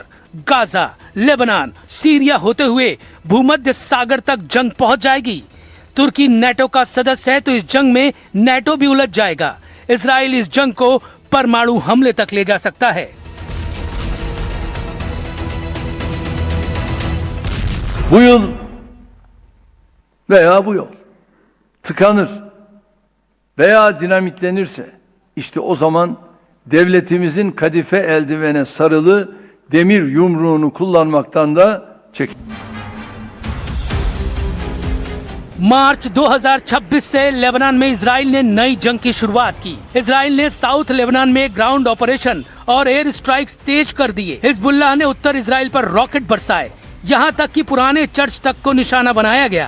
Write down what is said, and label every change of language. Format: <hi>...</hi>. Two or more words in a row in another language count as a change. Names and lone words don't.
<hi>गाजा, लेबनान, सीरिया होते हुए भूमध्य सागर तक जंग पहुंच जाएगी। तुर्की नेटो का सदस्य है तो इस जंग में नेटो भी उलझ जाएगा। इजराइल इस जंग को परमाणु हमले तक ले जा सकता है।</hi> <tr>Bu yıl veya bu yol tıkanır veya dinamitlenirse işte o zaman devletimizin kadife eldivene sarılı demir yumruğunu kullanmaktan da çekin.</tr> <hi>मार्च 2026 से लेबनान में इसराइल ने नई जंग की शुरुआत की। इसराइल ने साउथ लेबनान में</hi> <en>ground operation</en> <hi>और</hi> <en>air strikes</en> <hi>तेज कर दिए। हिजबुल्लाह ने उत्तर इसराइल पर रॉकेट बरसाए, यहाँ तक कि पुराने चर्च तक को निशाना बनाया गया।</hi>